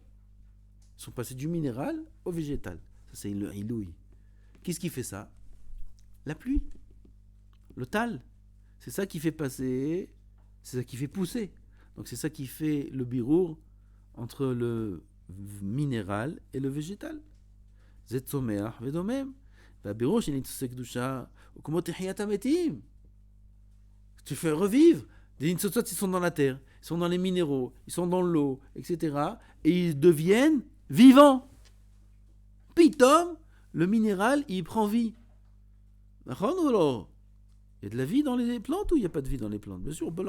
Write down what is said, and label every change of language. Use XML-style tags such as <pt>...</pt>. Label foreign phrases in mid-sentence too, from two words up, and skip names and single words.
<fr>Ils sont passés du minéral au végétal. Ça, c'est le ilouï. Qu'est-ce qui fait ça? La pluie. Le tal. C'est ça qui fait passer, c'est ça qui fait pousser. Donc c'est ça qui fait le birour entre le minéral et le végétal.</fr> <he>זה צומח ודומם. והבירור של ניצוצי קדושה הוא כמו תחיית המתים.</he> <fr>Tu fais revivre. Des ניצוצות, ils sont dans la terre, ils sont dans les minéraux, ils sont dans l'eau, etc. Et ils deviennent vivants. Pitom, le minéral, il prend vie. Il y a de la vie dans les plantes ou il n'y a pas de vie dans les plantes?</fr>